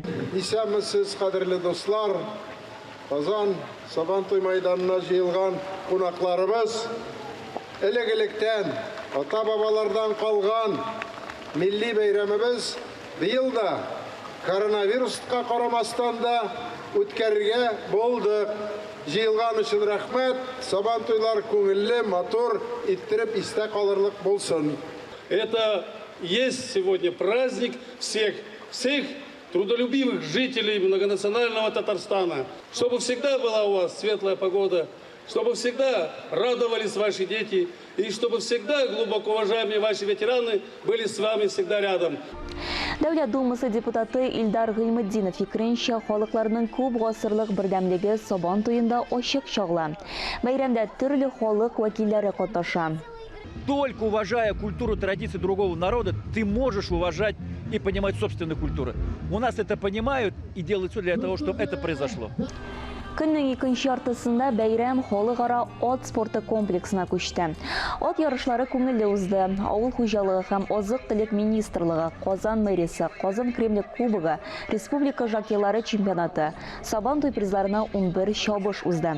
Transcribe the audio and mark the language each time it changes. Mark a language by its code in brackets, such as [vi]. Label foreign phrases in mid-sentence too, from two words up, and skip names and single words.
[tt] Исәмсез кадерле дуслар, Казан сабан туй мәйданына җыелган кунакларыбыз, элек-электән ата-бабалардан калган милли бәйрәмебез быел да коронавируска карамастан да үткәрергә булдык. Җыелган өчен рәхмәт, сабан туйлар күңелле, матур иттереп истә калырлык булсын. [ru] Это есть сегодня праздник всех трудолюбивых жителей многонационального Татарстана. Чтобы всегда была у вас светлая погода, чтобы всегда радовались ваши дети и чтобы всегда глубоко уважаемые ваши ветераны были с вами всегда рядом. [tt] Дәүләт Думасы депутаты Илдар Гыйлметдинов фикеренчә, халыкларның күп гасырлык бердәмлеге сабан туенда ачык чагыла. Бәйрәмдә төрле халык вәкилләре катнаша. [ru] Только уважая культуру, традиции другого народа, ты можешь уважать и понимать собственную культуру. У нас это понимают и делают все для того, чтобы это произошло. [tt] Көннең икенче яртысында бәйрәм халыкара ат спорты комплексына күчте. Ат ярышлары күңелле узды. Авыл хуҗалыгы һәм азык-төлек министрлыгы, Казан мэриясе, Казан Кремлек кубогы, республика жокейлары чемпионаты, сабан туй призларына 11 чабыш узды.